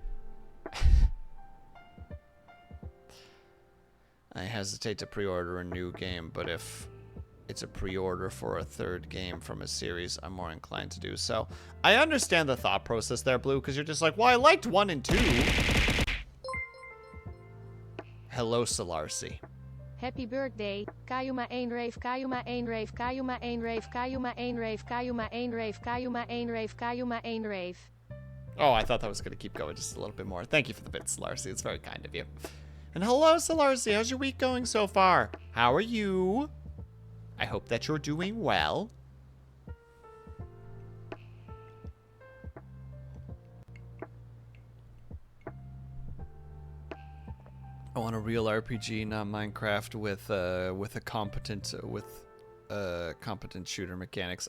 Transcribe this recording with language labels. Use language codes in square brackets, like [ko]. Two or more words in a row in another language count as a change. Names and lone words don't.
[en] I hesitate to pre-order a new game, but if it's a pre-order for a third game from a series, I'm more inclined to do so. I understand the thought process there, Blue, because you're just like, well, I liked 1 and 2. Hello, Solarcy. Happy birthday, Kayuma 1 rave, Kayuma 1 rave, Kayuma 1 rave, Kayuma 1 rave, Kayuma 1 rave, Kayuma 1 rave, Kayuma 1 rave. Oh, I thought that was going to keep going just a little bit more. Thank you for the bits, Solarcy. It's very kind of you. And hello, Solarcy. How's your week going so far? How are you? I hope that you're doing well. I want a real RPG, not Minecraft with competent shooter mechanics.